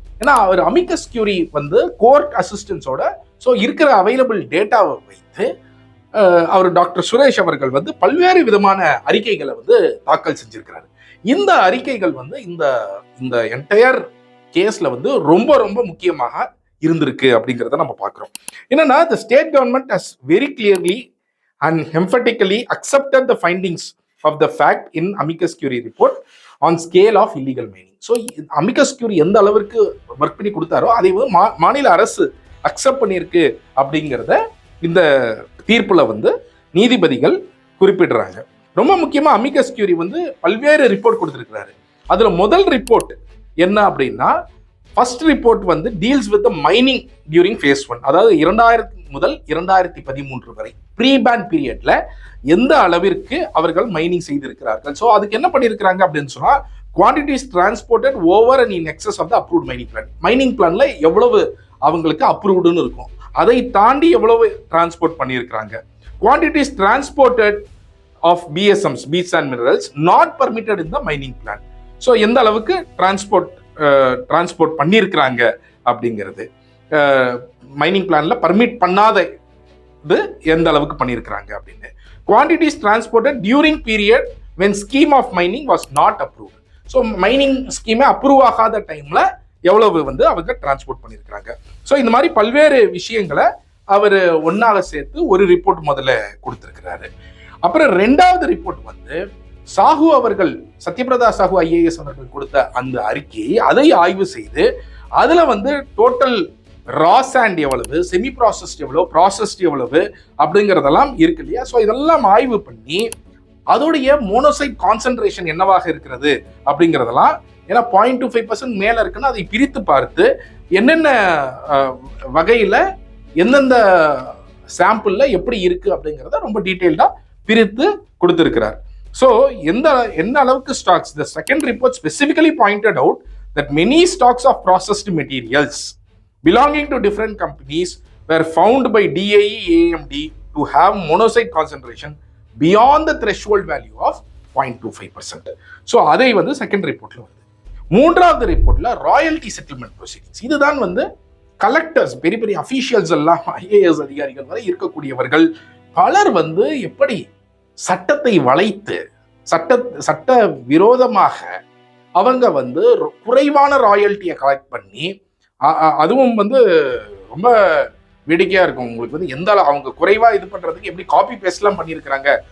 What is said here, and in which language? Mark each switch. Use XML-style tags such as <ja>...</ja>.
<ta>ஏன்னா அவர் Amicus Curie வந்து court அசிஸ்டன்ஸோட so இருக்கிற அவைலபிள் டேட்டாவை வைத்து அவர் டாக்டர் சுரேஷ் அவர்கள் வந்து பல்வேறு விதமான அறிக்கைகளை வந்து தாக்கல் செஞ்சிருக்கிறாரு. இந்த அறிக்கைகள் வந்து இந்த என்டையர் கேஸ்ல வந்து ரொம்ப ரொம்ப முக்கியமாக இருந்திருக்கு அப்படிங்கிறத நம்ம பார்க்கிறோம்.</ta> <en>என்னன்னா the state government has very clearly and emphatically accepted the findings of the fact in amicus curiae report on scale of illegal mining.</en> <ta>So amicus curiae எந்த அளவிற்கு ஒர்க் பண்ணி கொடுத்தாரோ அதை வந்து மாநில அரசு அக்செப்ட் பண்ணியிருக்கு அப்படிங்கிறத இந்த தீர்ப்புல வந்து நீதிபதிகள் குறிப்பிடுறாங்க. ரொம்ப முக்கியமா அமிகஸ் கியூரி வந்து பல்வேறு ரிப்போர்ட் கொடுத்திருக்கிறாரு. அதுல முதல் ரிப்போர்ட் என்ன அப்படின்னா, ஃபர்ஸ்ட் ரிப்போர்ட் வந்து</ta> <en>deals with mining during phase 1,</en> <ta>அதாவது 2000 முதல் 2013 வரை ப்ரீ பேன் பீரியட்ல எந்த அளவிற்கு அவர்கள் மைனிங் செய்திருக்கிறார்கள். ஸோ அதுக்கு என்ன பண்ணியிருக்கிறாங்க அப்படின்னு சொன்னா,</ta> <en>Quantities transported over and in excess of the approved mining plan.</en> <ta>Mining பிளான்ல எவ்வளவு அவங்களுக்கு அப்ரூவ்டுன்னு இருக்கும், அதை தாண்டி எவ்வளவு டிரான்ஸ்போர்ட் பண்ணியிருக்கிறாங்க.</ta> <en>Quantities transported of BSMs, beats and minerals not permitted in the mining plan.</en> <ta>So எந்த அளவுக்கு டிரான்ஸ்போர்ட் டிரான்ஸ்போர்ட் பண்ணியிருக்கிறாங்க அப்படிங்கிறது, மைனிங் பிளான்ல பர்மிட் பண்ணாத இது எந்த அளவுக்கு பண்ணியிருக்கிறாங்க அப்படின்னு.</ta> <en>Quantities transported during period when scheme of mining was not approved.</en> <ta>So mining ஸ்கீமே approve ஆகாத டைம்ல எவ்வளவு வந்து அவங்க டிரான்ஸ்போர்ட் பண்ணியிருக்கிறாங்க. ஸோ இந்த மாதிரி பல்வேறு விஷயங்களை அவர் ஒன்னாக சேர்த்து ஒரு ரிப்போர்ட் முதல்ல கொடுத்திருக்கிறாரு. அப்புறம் ரெண்டாவது ரிப்போர்ட் வந்து சாஹூ அவர்கள், சத்யபிரதா சாஹூ ஐஏஎஸ் அவர்கள் கொடுத்த அந்த அறிக்கையை அதை ஆய்வு செய்து அதுல வந்து டோட்டல் ரா சாண்ட் எவ்வளவு, செமி ப்ராசஸ்ட் எவ்வளவு, ப்ராசஸ்ட் எவ்வளவு அப்படிங்கிறதெல்லாம் இருக்கு இல்லையா. ஸோ இதெல்லாம் ஆய்வு பண்ணி அதோடைய மோனோசைட் கான்சென்ட்ரேஷன் என்னவாக இருக்கிறது அப்படிங்கிறதெல்லாம், ஏன்னா 0.25% மேல இருக்குன்னா அதை பிரித்து பார்த்து என்னென்ன வகையில எந்தெந்த சாம்பிள்ல எப்படி இருக்கு அப்படிங்கிறத ரொம்ப டீட்டெயில்டா பிரித்து கொடுத்திருக்கிறார். ஸோ என்ன அளவுக்கு stocks,</ta> <en>the second report specifically pointed out that many stocks of processed materials belonging to different companies were found by DIE AMD to have monocyte concentration beyond the threshold value of 0.25%.</en> <ta>So அதை வந்து second ரிப்போர்ட்ல வருது. மூன்றாவது ரிப்போர்ட்ல royalty settlement proceedings, இதுதான் வந்து collectors, பெரிய பெரிய officials எல்லாம், IAS அதிகாரிகள் வரை இருக்கக்கூடியவர்கள் பலர் வந்து எப்படி சட்டத்தை வளைத்து சட்ட விரோதமாக அவங்க வந்து குறைவான ராயல்ட்டியை கலெக்ட் பண்ணி, அதுவும் வந்து ரொம்ப வேடிக்கையா இருக்கும் உங்களுக்கு வந்து எந்த அவங்க குறைவா இது பண்றதுக்கு எப்படி காப்பி பேஸ்ட்லாம் பண்ணியிருக்கிறாங்க.</ta>